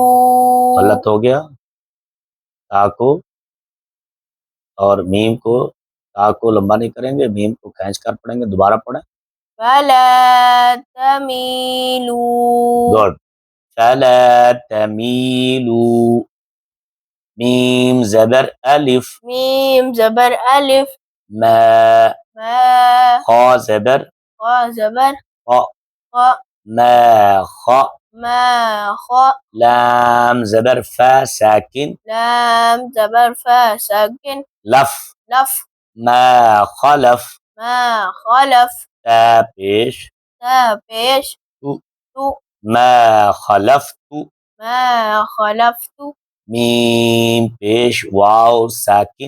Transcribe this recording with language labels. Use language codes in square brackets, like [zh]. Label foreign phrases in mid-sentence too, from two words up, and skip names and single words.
[ur] غلط ہو گیا تا کو اور میم کو تا کو لمبا نہیں کریں گے میم کو کھینچ کر پڑھیں گے دوبارہ پڑھیں [ar] فلا تمیلو [ur] گڈ [ar] فلا تمیلوا [ur] میم زبر الف میم زبر الف [ar] ما ما [ur] خا زبر خا زبر [ar] خا خا ما خا ما خ [ur] لام زبر فا ساکن لام زبر فا ساکن [ar] لف لف ما خلف ما خلف [ur] تا پیش تا پیش [ar] تو تو ما خلفت ما خلفت [ur] میم پیش واو ساکن